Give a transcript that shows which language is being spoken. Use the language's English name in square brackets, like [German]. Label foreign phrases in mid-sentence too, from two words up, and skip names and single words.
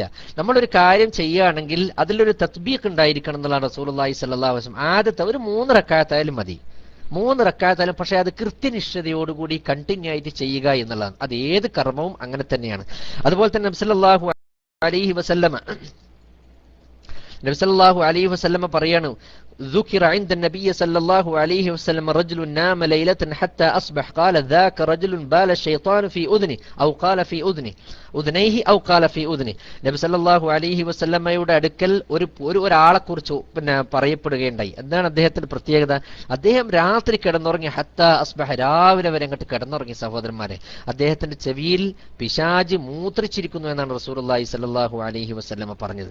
[Malayalam] നമ്മളൊരു കാര്യം ചെയ്യുകയാണെങ്കിൽ അതിലൊരു തത്ബീഖ് ഉണ്ടായിരിക്കണം എന്നുള്ളതാണ് റസൂലുള്ളാഹി [Arabic] صلى الله عليه وسلم. [Malayalam] ആദ്യത്തെ ഒരു 3 റക്അത്തായാലും മതി, 3 റക്അത്തായാലും, പക്ഷെ അത് കൃത്യനിഷ്ഠതയോടുകൂടി കണ്ടിന്യൂ ആയിട്ട് ചെയ്യുക എന്നുള്ളതാണ്. അത് ഏത് കർമ്മവും അങ്ങനെ തന്നെയാണ്. അതുപോലെ തന്നെ നബി [Arabic] صلى الله عليه وسلم [Malayalam] പറയാണ്, [Arabic] ذكر عند النبي صلى الله عليه وسلم رجل نام ليلة حتى أصبح قال ذاك رجل بال الشيطان في أذنه أو قال في أذنيه أو قال في أذنه. [Malayalam] നബി [Arabic] صلى الله عليه [Malayalam] വസല്ലമയുടെ അടുക്കൽ ഒരാളെ കുറിച്ച് പറയപ്പെടുകയുണ്ടായി. എന്താണ് അദ്ദേഹത്തിന്റെ പ്രത്യേകത? അദ്ദേഹം രാത്രി കിടന്നുറങ്ങി, [Arabic] حتى أصبح, [Malayalam] രാവിലെ വരെ അങ്ങോട്ട് കിടന്നുറങ്ങി. സഹോദരന്മാരെ, അദ്ദേഹത്തിന്റെ ചെവിയിൽ പിശാച് മൂത്രിച്ചിരിക്കുന്നു എന്നാണ് റസൂലുള്ളാഹി [Arabic] صلى الله عليه وسلم [Malayalam] പറഞ്ഞത്.